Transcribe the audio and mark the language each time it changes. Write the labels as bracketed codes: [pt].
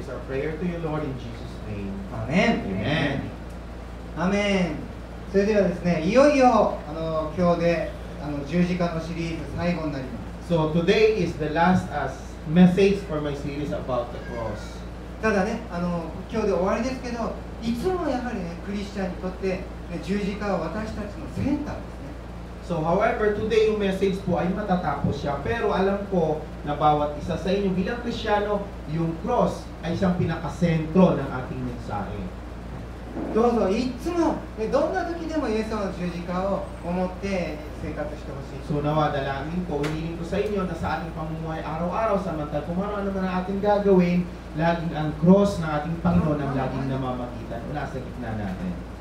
[en] This is our prayer to you, Lord, in Jesus' name. [ja] アーメン。 [en] Amen. [ja] アーメン。それではですね、いよいよ今日で十字架のシリーズ最後になります。 [en] So today is the last message for my series about the cross. [ja] ただね、今日で終わりですけど、いつもやはりね、クリスチャンにとって、ね、十字架は私たちのセンターですね。 [en] So however, today [tl] yung message po ay matatapos siya. Pero alam ko na bawat isa sa inyo bilang Kristiyano, yung cross ay isang pinakasentro ng ating mensahe. [ja] どうぞいつも、ね、どんな時でもイエス様の十字架を思って生活してほしい。 [tl] So nawa, dalangin ko, hiniling ko sa inyo na sa ating pamumuhay araw-araw, samantala kung ano man ang ating gagawin, laging ang cross ng ating Panginoon ang laging namamagitan o nasa gitna natin.